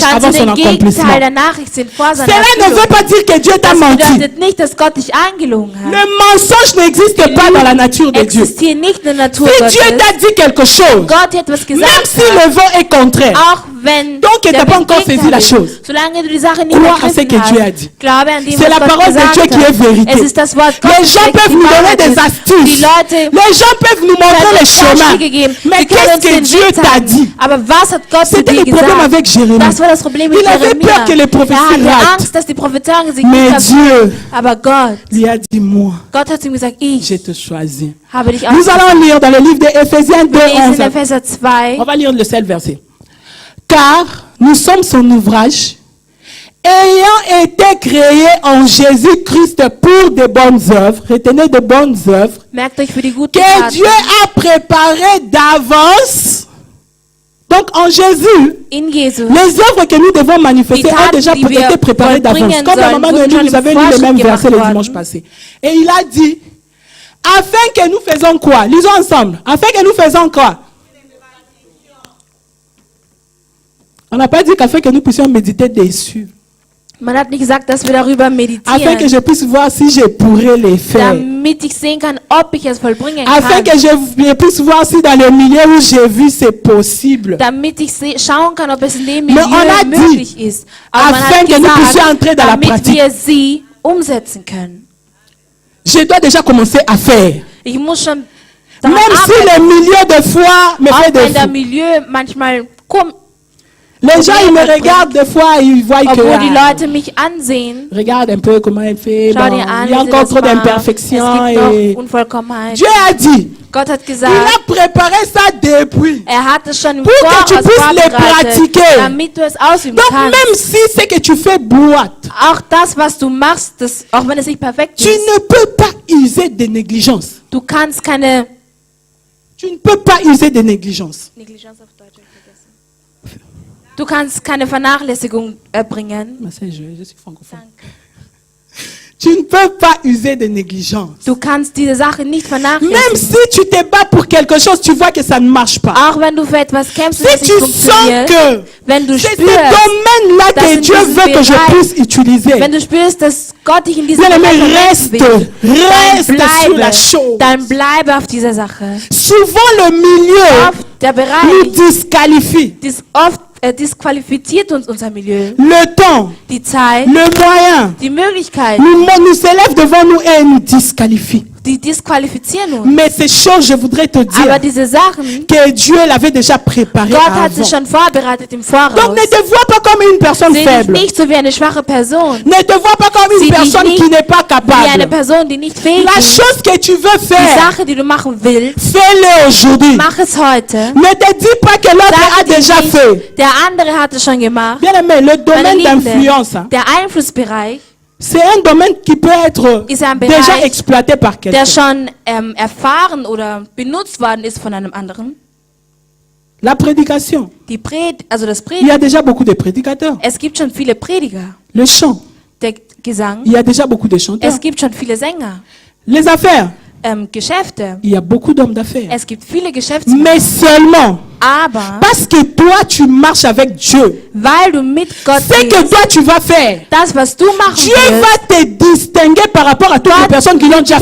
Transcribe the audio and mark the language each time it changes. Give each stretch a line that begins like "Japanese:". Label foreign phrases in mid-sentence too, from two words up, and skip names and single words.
German: kannst
French: avant
German: du
French: son
German: den
French: accomplissement.
German: Gegenteil der Nachricht sehen vor seiner
French: Cela ne veut
German: Erfüllung.
French: pas dire que Dieu t'a
German: Das
French: menti.
German: bedeutet nicht, dass Gott dich angelogen hat.
French: Le mensonge n'existe pas dans la nature de Dieu. Si
German: Existiert nicht in der Natur
French: Dieu
German: Gottes.
French: t'a dit quelque chose,
German: Gott hat etwas
French: même
German: gesagt
French: si
German: hat,
French: le vent est contraire,
German: auch wenn
French: Donc, tu
German: der
French: n'as pas
German: Wind
French: encore saisi
German: Gegenteil
French: la
German: ist,
French: chose.
German: solange du die Sache nicht
French: Crois à ce
German: begriffen
French: que Dieu a
German: hast,
French: dit.
German: glaube an dem,
French: c'est
German: was
French: la
German: Gott
French: parole de
German: gesagt
French: Dieu qui est
German: hat.
French: vérité.
German: Es ist das Wort Gottes,
French: Les gens
German: welches
French: peuvent
German: die
French: nous donner
German: Wahrheit
French: des
German: ist.
French: astuces.
German: Die Leute
French: Les gens peuvent nous montrer
German: können
French: le
German: uns
French: chemin.
German: Vorschläge geben.
French: Mais
German: Sie können
French: qu'est-ce
German: uns
French: que
German: den
French: Dieu
German: Weg
French: t'a
German: zeigen.
French: dit?
German: Aber was hat Gott zu
French: C'était
German: dir
French: le problème
German: gesagt?
French: avec Jérémie.
German: Das war das Problem mit
French: Il avait
German: Jeremia.
French: peur que les prophéties
German: Er hatte
French: ratent.
German: Angst, dass die Prophezeiungen sich
French: Mais
German: nicht erfüllen.
French: Dieu
German: Aber Gott,
French: lui a dit, moi,
German: Gott hat zu ihm gesagt, ich
French: je te choisis.
German: habe dich
French: Nous
German: ausgesucht.
French: allons lire dans le livre d'Éphésiens
German: Wir lesen
French: 2:11.
German: in Epheser 2.
French: On va lire le seul verset. Car nous sommes son ouvrage, ayant été créés en Jésus-Christ pour de bonnes œuvres, retenez de bonnes œuvres,
German: Merkt euch für die guten
French: que
German: Taten,
French: Dieu a préparé d'avance. Donc en Jésus,
German: in Jesu.
French: les œuvres que nous devons manifester
German: Die
French: ont
German: Taten,
French: déjà
German: die wir
French: été préparées d'avance.
German: vollbringen
French: Comme la
German: sollen,
French: maman de
German: wurden schon
French: nous
German: im
French: avait lu le même
German: Vorschritt
French: verset le
German: gemacht
French: dimanche
German: worden.
French: passé. Et il a dit, afin que nous faisons quoi? Lisons ensemble. Afin que nous faisons quoi? On n'a pas dit qu'afin que nous puissions méditer dessus.
German: Man hat nicht gesagt, dass wir darüber
French: Afin que
German: meditieren,
French: je puisse voir si je pourrais les faire.
German: damit ich sehen kann, ob ich es vollbringen
French: Afin
German: kann.
French: que je puisse voir si dans le milieu où j'ai vu c'est possible.
German: Damit ich schauen kann, ob es in dem
French: Mais on a
German: Milieu
French: dit,
German: möglich ist. Aber man
French: afin
German: hat
French: que nous puissions entrer dans la
German: damit
French: pratique.
German: wir sie umsetzen können.
French: Je dois déjà commencer à faire.
German: Ich muss schon daran
French: Même si
German: arbeiten,
French: le milieu de foi me fait
German: auch wenn der
French: des
German: Milieu manchmal kommt,
French: Les gens, ils me
German: Probleme
French: regardent des fois, ils voient que...
German: obwohl die
French: ah,
German: Leute mich ansehen.
French: regarde un peu comment elle fait.
German: Schau
French: Bon,
German: dir an,
French: il y a
German: wie sie
French: encore
German: das
French: trop
German: macht.
French: d'imperfections.
German: Es gibt
French: Et...
German: noch Unvollkommenheit.
French: Dieu a dit,
German: Gott hat
French: il
German: gesagt,
French: a préparé ça depuis.
German: er hat es schon im
French: Pour que tu
German: Voraus
French: puisses les
German: vorbereitet,
French: pratiquer.
German: damit du es ausüben
French: Donc
German: kannst.
French: même si c'est que tu fais boîte,
German: Auch das, was du machst, das, auch wenn es nicht perfekt
French: tu
German: ist,
French: ne peux pas user de négligence.
German: du kannst keine
French: Tu ne peux pas user de négligence.
German: Du kannst keine Vernachlässigung erbringen.
French: Mais c'est je suis francophone. Tu ne peux pas user de négligence.
German: Du kannst diese Sache nicht
French: Même
German: vernachlässigen.
French: si tu te bats pour quelque chose, tu vois que ça ne marche pas.
German: Auch wenn du für etwas kämpfst, und es
French: Si
German: nicht
French: tu sens
German: funktioniert,
French: que
German: wenn du
French: c'est ce
German: spürst,
French: domaine-là
German: das
French: que
German: in
French: Dieu
German: diesem
French: veut que je
German: Bereich,
French: puisse utiliser,
German: wenn du spürst, dass Gott dich in diesem
French: bien aimé,
German: Bereich
French: reste,
German: verwenden will,
French: reste sur la chose.
German: dann bleibe auf dieser Sache.
French: Souvent le milieu
German: Oft der
French: nous
German: Bereich,
French: disqualifie.
German: oft disqualifiziert uns unser Milieu.
French: Le temps,
German: Die Zeit,
French: le moyen,
German: die Möglichkeit,
French: nous s'élève devant nous et nous disqualifie.
German: die disqualifizieren uns.
French: Mais ces choses, je voudrais te
German: Aber
French: dire
German: diese Sachen,
French: que Dieu l'avait déjà préparé
German: Gott hat
French: avant.
German: sich schon vorbereitet im
French: Donc
German: Voraus.
French: ne te vois pas comme une personne
German: Sehe dich
French: faible.
German: nicht so wie eine schwache Person,
French: Ne te vois pas comme une
German: Sieh dich
French: personne
German: nicht
French: qui n'est pas
German: wie eine
French: capable.
German: Person, die nicht fähig
French: La
German: ist.
French: chose que tu veux
German: Die
French: faire,
German: Sache, die du machen willst,
French: fais-le aujourd'hui.
German: mach es heute.
French: Ne te dis pas que l'autre a
German: Sag dir
French: déjà
German: nicht,
French: fait.
German: der andere hat es schon gemacht.
French: Bien aimé, le
German: Meine
French: domaine
German: Liebende,
French: d'influence, hein,
German: der Einflussbereich,
French: c'est un domaine qui peut être
German: ist ein
French: déjà
German: Bereich,
French: exploité par quelqu'un.
German: der schon erfahren oder benutzt worden ist von einem anderen.
French: La prédication.
German: Also das
French: Il y
German: Predigen.
French: a déjà beaucoup de prédicateurs.
German: Es gibt schon viele Prediger.
French: Le chant.
German: Der Gesang.
French: Il y a déjà beaucoup de chanteurs.
German: Es gibt schon viele Sänger.
French: Les affaires.
German: Geschäfte.
French: Il y a beaucoup d'hommes d'affaires.
German: Es gibt viele
French: Mais
German: Geschäftsmänner.
French: seulement
German: Aber
French: parce que toi, tu marches avec Dieu.
German: weil du mit Gott
French: Ce que
German: gehst,
French: toi, tu vas faire.
German: das, was du machen
French: Dieu
German: wirst,
French: va te distinguer par rapport à toutes les personnes qui l'ont déjà